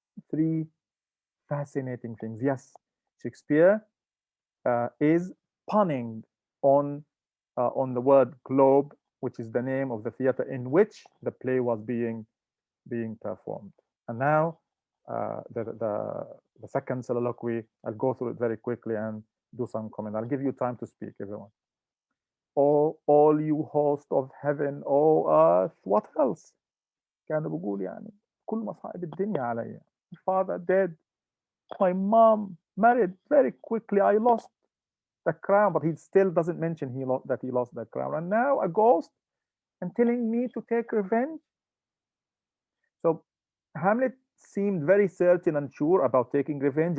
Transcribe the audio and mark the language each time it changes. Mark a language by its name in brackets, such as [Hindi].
[English] Three fascinating things. Yes, Shakespeare is punning on the word globe, which is the name of the theater in which the play was being performed. And now the second soliloquy, I'll go through it very quickly and do some comment. I'll give you time to speak, everyone. Oh, all you host of heaven, oh earth, what else? [Arabic] كان بقول يعني كل مصائب الدنيا علي. [English] My father dead, my mom married very quickly. I lost the crown, but he still doesn't mention that he lost the crown. And now a ghost and telling me to take revenge. So Hamlet seemed very certain and sure about taking revenge.